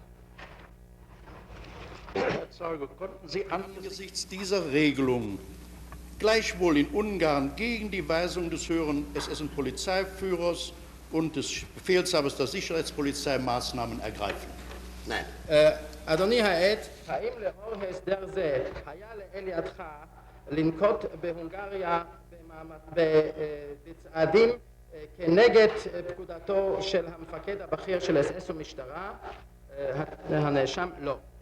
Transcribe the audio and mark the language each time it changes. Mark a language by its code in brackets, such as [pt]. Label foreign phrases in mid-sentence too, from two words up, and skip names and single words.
[de] Herr Zeuge, konnten Sie angesichts dieser Regelung gleichwohl in Ungarn gegen die Weisung des höheren SS- und Polizeiführers und des Befehlshabers der Sicherheitspolizei Maßnahmen ergreifen? Nein. [he] אדוני העד, האם לאור הסדר זה היה לאל ידך לנקוט בהונגריה בצעדים כנגד פקודתו של המפקד הבכיר של אס-אס ומשטרה? הנאשם לא.